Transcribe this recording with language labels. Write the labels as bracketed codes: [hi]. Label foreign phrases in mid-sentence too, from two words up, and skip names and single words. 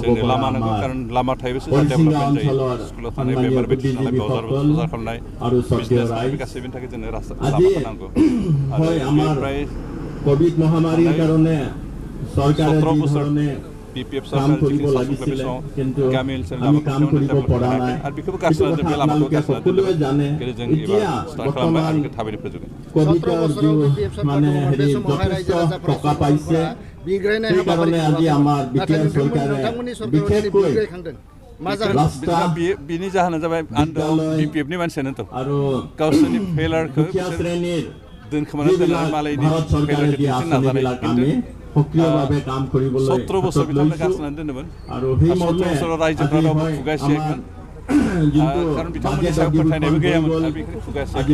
[brx] जोंनो लामा नांगौ, खारन लामा थायोबासो जों डेभेलपमेन्ट जायो। स्कुलाव थांनाय, बेमार बायदि थांनाय, बाजार खालामनाय, बिजनेस खालामनाय, बे गासैबोनि थाखाय जोंनो लामाखौ नांगौ। आरो बेनिफ्राय [as] কোভিড মহামাৰীৰ কাৰণে চৰকাৰে [brx] 17 बोसोर बि.पि.एफ सरकार जिखिनि सासन खालामनाय समाव गामि ओनसोलनि लामाखौ डेभेलप खालामनो हायाखै आरो बेखौबो गारसोना दोनबाय, लामाखौ गारसोना दोनबाय। खिन्थु जों एबार स्टार्ट खालामबाय आरो बेखौ थाबैनो फोजोबगोन। [as] মানে হেৰি যথেষ্ট টকা পাইছে, সেইকাৰণে আজি আমাৰ বিটিআৰ চৰকাৰে বিশেষকৈ [brx] बिनि जाहोना जाबाय बि.पि.एफनि मानसियानोथ' गावसोरनि फेलारखौ दोनखोमाना दोननानै मालायनि फेलारखौ दिन्थिनो नाजानाय, खिन्थु 17 बोसोर बिथांमोना गारसोनानै दोनदोंमोन आरो 17 बोसोराव रायजोफ्रा रावबो खुगासियाखैमोन, खारन बिथांमोननि सायाव फोथायनायबो गैयामोन आरो बेखौनो खुगासियाखै।